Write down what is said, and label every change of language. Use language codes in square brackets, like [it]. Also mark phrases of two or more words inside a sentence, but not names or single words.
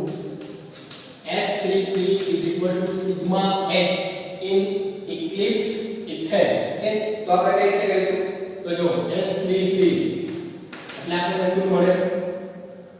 [en] S33 is equal to sigma h in eclipse ethane [gu] કે તો આપણે કઈ રીતે કરીશું તો જો S33 એટલે આપણને શું મળે